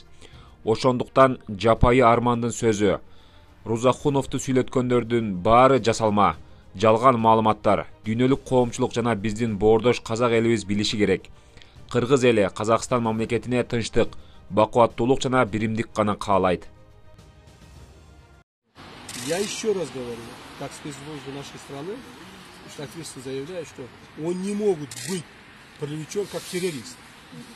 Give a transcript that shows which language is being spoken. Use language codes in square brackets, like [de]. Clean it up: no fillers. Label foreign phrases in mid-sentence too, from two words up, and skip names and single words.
[ky] Ошондуктан жапайы Армандын сөзү, Рузахуновду сүйлөткөндөрдүн баары жасалма, жалган маалыматтар, дүйнөлүк коомчулук жана биздин боордош казак элибиз билиши керек. Кыргыз эли Казакстан мамлекетине тынчтык, бакубаттуулук жана биримдик гана каалайт. [ru] Я еще раз говорю, как спецслужбы нашей страны, что ответственно заявляю, что он не могут быть привлечен как террорист.